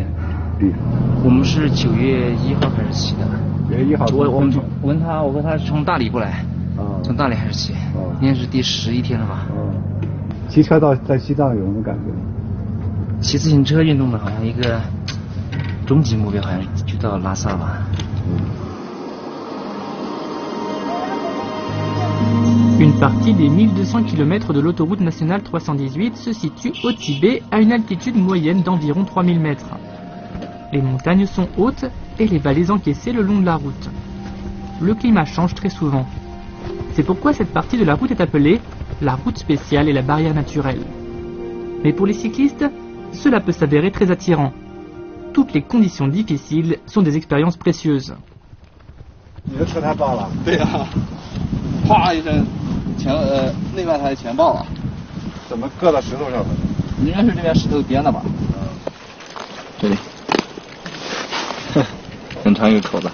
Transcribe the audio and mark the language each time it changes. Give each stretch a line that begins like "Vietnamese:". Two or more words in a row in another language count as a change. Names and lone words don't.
Chinese: 我们是9月1号开始骑的。 9月1号。我和他是从大理过来。从大理开始骑。应该是第11天了吧。骑车在西藏有什么感觉？骑自行车运动的好像一个终极目标，好像就到拉萨吧。
French: Une partie des 1200 km de l'autoroute nationale 318 se situe au Tibet à une altitude moyenne d'environ 3000 mètres. Les montagnes sont hautes et les vallées encaissées le long de la route. Le climat change très souvent. C'est pourquoi cette partie de la route est appelée la route spéciale et la barrière naturelle. Mais pour les cyclistes, cela peut s'avérer très attirant. Toutes les conditions difficiles sont des expériences précieuses.
Chinese: 你的车胎爆了？对呀，啪一声，内外胎全爆了。怎么硌到石头上了？应该是这边石头颠的吧？这里，很长一个口子。